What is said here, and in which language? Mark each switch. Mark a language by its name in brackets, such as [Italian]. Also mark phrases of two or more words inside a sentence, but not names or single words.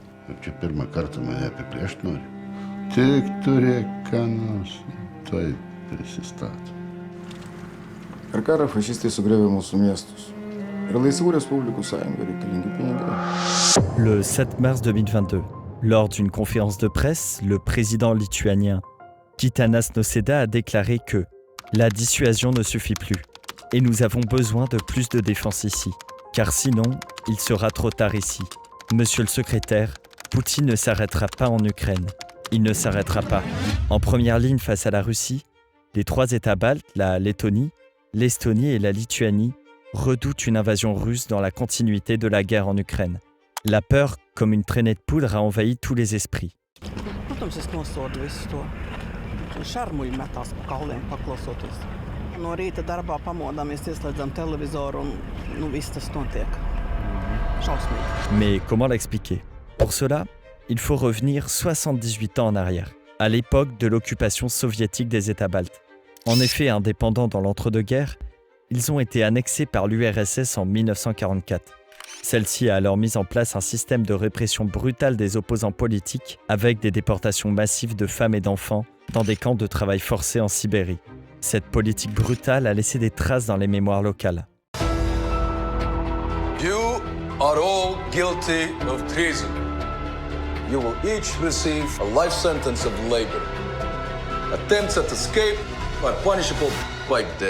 [Lithuanian] Čia pirmą kartą mane apiplėšt nori. Tik turėk ką nors, tai prisistato. Per karą fašistai sugriovė mūsų miestus. Ir laisvų respublikų sąjunga reikalingi pinigai. [French] Le 7 mars 2022, lors d'une conférence de presse, le président lituanien Gitanas Nausėda a déclaré que la dissuasion ne suffit plus et nous avons besoin de plus de défense ici, car sinon, il sera trop tard ici. Monsieur le secrétaire, Poutine ne s'arrêtera pas en Ukraine. Il ne s'arrêtera pas. En première ligne face à la Russie, les 3 États baltes, la Lettonie, l'Estonie et la Lituanie, redoutent une invasion russe dans la continuité de la guerre en Ukraine. La peur, comme une traînée de poudre, a envahi tous les esprits. [Latvian] Protams, es nosodu visu to. Šarmuļi metās pa kauliem paklausoties. No rīta darbā pamodāmies, ieslēdzam televizoru un viss tas notiek. Šausmīgi. [French] Mais comment l'expliquer? Pour cela, il faut revenir 78 ans en arrière, à l'époque de l'occupation soviétique des États baltes. En effet, indépendants dans l'entre-deux-guerres, ils ont été annexés par l'URSS en 1944. Celle-ci a alors mis en place un système de répression brutale des opposants politiques avec des déportations massives de femmes et d'enfants dans des camps de travail forcé en Sibérie. Cette politique brutale a laissé des traces dans les mémoires locales. [English] You are all guilty of treason. You will each receive a life sentence of labor. Attempts at escape are punishable by death.